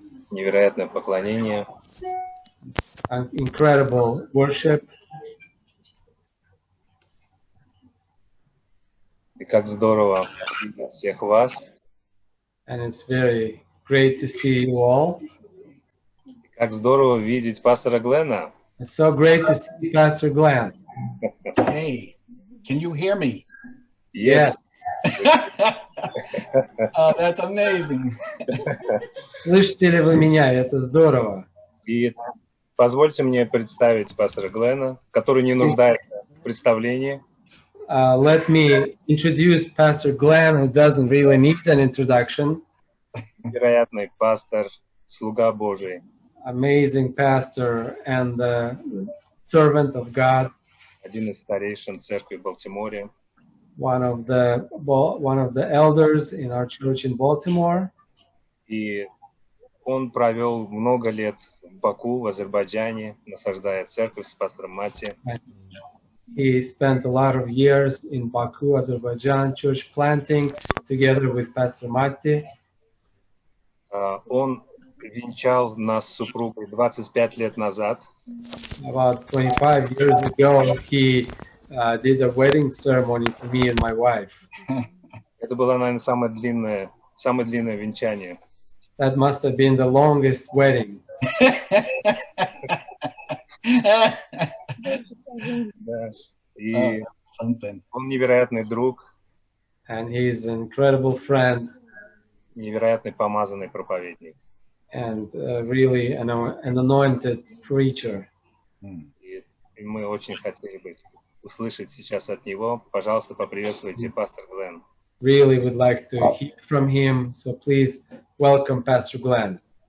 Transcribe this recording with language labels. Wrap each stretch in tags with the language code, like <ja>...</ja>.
<ru>Невероятное поклонение.</ru> <en>An incredible worship.</en> <ru>И как здорово видеть всех вас.</ru> <en>And it's very great to see you all.</en> <ru>И как здорово видеть пастора Глена.</ru> <en>It's so great to see Pastor Glenn. Hey, can you hear me? Yes. Oh, that's amazing.</en> <ru>Слышите ли вы меня? Это здорово. И позвольте мне представить пастора Глена, который не нуждается в представлении.</ru> <en>Let me introduce Pastor Glenn, who doesn't really need an introduction.</en> <ru>Невероятный пастор, слуга Божий.</ru> <en>Amazing pastor and servant of God.</en> <ru>Один из старейшин церкви в Балтиморе.</ru> <en>One of the elders in our church in Baltimore.</en> <ru>И он провел много лет в Баку, в Азербайджане, насаждая церковь с пастором Мати.</ru> <en>He spent a lot of years in Baku, Azerbaijan, church planting together with Pastor Matti.</en> <ru>Он венчал нас с супругой 25 лет назад.</ru> <en>About 25 years ago, he did a wedding ceremony for me and my wife.</en> <ru>Это было, наверное, самое длинное венчание.</ru> <en>That must have been the longest wedding.</en> <ru>Да. И</ru> <en>Something.</en> <ru>он невероятный друг,</ru> <en>And he's an incredible friend</en> <ru>невероятный помазанный проповедник.</ru> <en>and really an anointed preacher.</en> <ru>И мы очень хотели бы услышать сейчас от него. Пожалуйста, поприветствуйте пастор Глен.</ru> <en>Really would like to hear from him, so please welcome Pastor Glenn.</en>